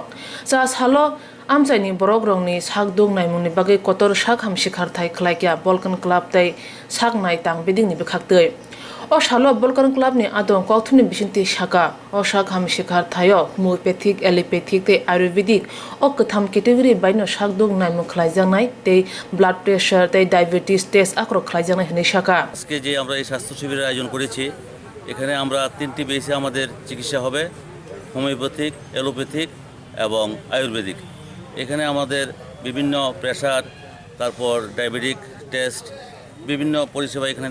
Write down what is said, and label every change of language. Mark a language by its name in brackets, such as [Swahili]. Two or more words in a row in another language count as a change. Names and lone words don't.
[Kok Borok] cha salo amchaini borokrongni sakduk naimuni bagai kotor sak ham sikhar thai khlaikya Balkan Club tai saknai tangbedingni bukhaktui O salo Balkan Club ni adon Koktwma bisingti saka o sak ham sikhar thayo [English] homeopathic allopathic [Kok Borok] te ayurvedic o katham category baino sakduk naimu khlaijangnai te [English] blood pressure [Kok Borok] te [English] diabetes test [Kok Borok] akro khlaijangnai hne saka [Bangla] আজকে যে আমরা এই স্বাস্থ্য শিবিরের আয়োজন করেছি এখানে আমরা তিনটি বেসে আমাদের চিকিৎসা হবে [English] homeopathic allopathic [Bangla] এবং আয়ুর্বেদিক এখানে আমাদের বিভিন্ন প্রেসার তারপর [English] diabetic test [Bangla] বিভিন্ন পরিষেবা এখানে